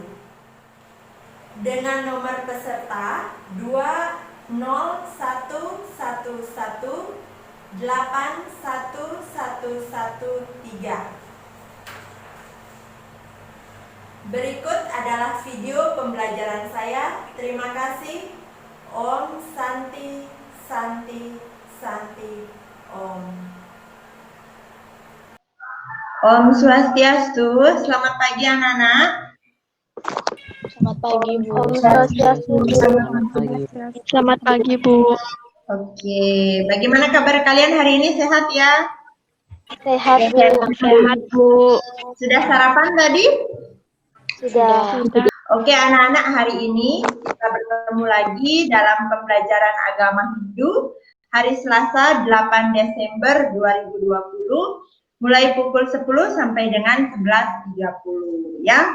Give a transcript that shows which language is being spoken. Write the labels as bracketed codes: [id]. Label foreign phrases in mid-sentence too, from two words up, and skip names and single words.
[id] Dengan nomor peserta 20111811113. Berikut adalah video pembelajaran saya. Terima kasih. [sa] Om Santi Santi Santi Om. [ban] Om Swastiastu. [id] Selamat pagi anak-anak. Selamat pagi, Bu. [ban] Om Swastiastu. [id] Selamat pagi, Bu. Oke, bagaimana kabar kalian hari ini? Sehat ya? Sehat, Bu. Sehat, Bu. Sudah sarapan tadi? Sudah. Oke anak-anak, hari ini kita bertemu lagi dalam pembelajaran agama Hindu hari Selasa 8 Desember 2020 mulai pukul 10 sampai dengan 11.30 ya.